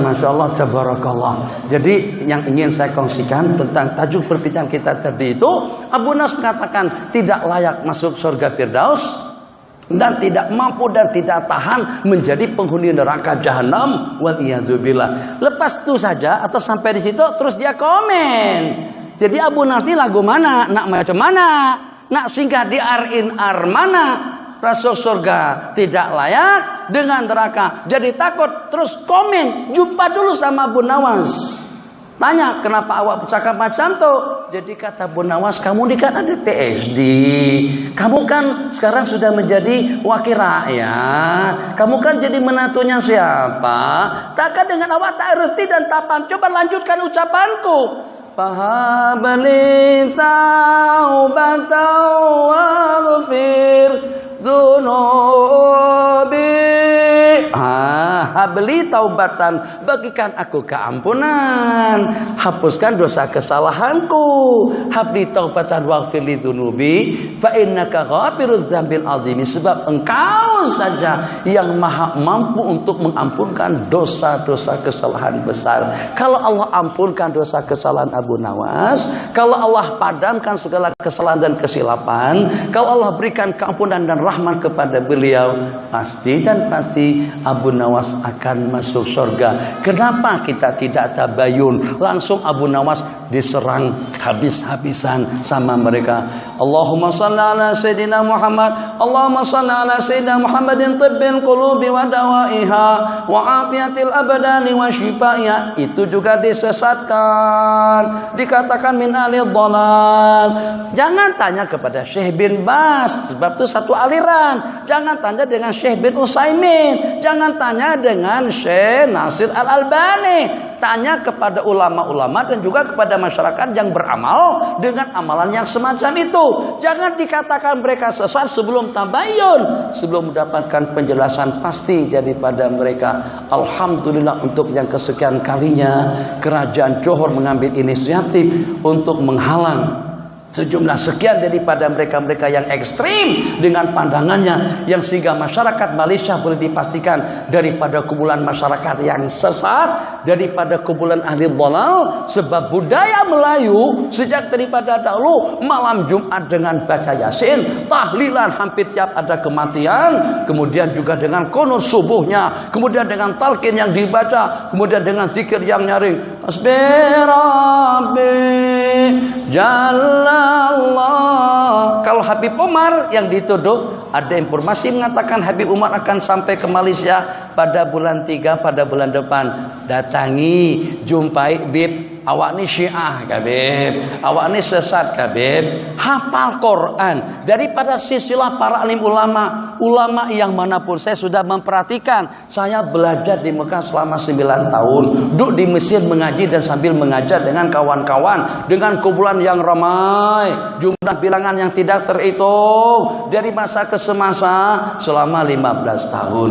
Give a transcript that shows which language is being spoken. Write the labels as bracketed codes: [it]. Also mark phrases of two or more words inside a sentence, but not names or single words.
[ar] ما شاء الله، تبارك الله. [ms] Jadi yang ingin saya kongsikan tentang tajuk perbincangan kita tadi itu, Abu Nawas mengatakan tidak layak masuk surga Firdaus dan tidak mampu dan tidak tahan menjadi penghuni neraka jahanam. Waliyadzubillah. Lepas itu saja atau sampai di situ terus dia komen. Jadi Abu Nawas ini lagu mana? Nak macam mana? Nak singgah di ar mana? Masuk surga tidak layak, dengan neraka jadi takut. Terus komen, jumpa dulu sama Abu Nawas. Tanya, kenapa awak bercakap macam tu? Jadi kata Abu Nawas, kamu ni kan ada PhD. Kamu kan sekarang sudah menjadi wakil rakyat. Kamu kan jadi menantunya siapa? Takkan dengan awak tak erti dan tapan. Coba lanjutkan ucapanku. [ar] فهب لي توبة واغفر ذنوبي. هب لي توبة, [ms] bagikan aku keampunan, hapuskan dosa kesalahanku. [ar] هب لي توبة واغفر لذنوبي فإنك غافر الذنب العظيم, [ms] sebab engkau saja yang maha mampu untuk mengampunkan dosa-dosa kesalahan besar. Kalau Allah ampunkan dosa kesalahan Abu Nawas, kalau Allah padamkan segala kesalahan dan kesilapan, kalau Allah berikan keampunan dan rahmat kepada beliau, pasti dan pasti Abu Nawas akan masuk surga. Kenapa kita tidak tabayun? Langsung Abu Nawas diserang habis-habisan sama mereka. [ar] اللهم صل على سيدنا محمد، اللهم صل على سيدنا محمد طب القلوب ودوائها وعافية الأبدان وشفائها. [ms] Itu juga disesatkan, dikatakan [ar] من أهل الضلال. [ms] Jangan tanya kepada Syekh bin Bas, sebab itu satu aliran. Jangan tanya dengan Syekh bin Utsaimin, jangan tanya dengan Syekh Nasir Al-Albani. Tanya kepada ulama-ulama dan juga kepada masyarakat yang beramal dengan amalan yang semacam itu. Jangan dikatakan mereka sesat sebelum tabayun, sebelum mendapatkan penjelasan pasti daripada mereka. Alhamdulillah, untuk yang kesekian kalinya Kerajaan Johor mengambil inisiatif untuk menghalang sejumlah sekian daripada mereka-mereka yang ekstrim dengan pandangannya, yang sehingga masyarakat Malaysia boleh dipastikan daripada kumpulan masyarakat yang sesat, daripada kumpulan [ar] أهل ضلال. [ms] Sebab budaya Melayu sejak daripada dahulu malam Jumat dengan baca Yasin, tahlilan hampir tiap ada kematian, kemudian juga dengan qunut subuhnya, kemudian dengan talqin yang dibaca, kemudian dengan zikir yang nyaring, [ar] حسبي ربي جل الله. [ms] Kalau Habib Umar yang dituduh, ada informasi mengatakan Habib Umar akan sampai ke Malaysia pada bulan 3, pada bulan depan. Datangi, jumpai Bib awak ni Syiah kabib, awak ni sesat kabib. Hafal Quran daripada silsilah para alim ulama yang manapun. Saya sudah memperhatikan. Saya belajar di Mekah selama 9 tahun, duduk di Mesir mengaji dan sambil mengajar dengan kawan-kawan, dengan kumpulan yang ramai, jumlah bilangan yang tidak terhitung dari masa ke semasa selama 15 tahun.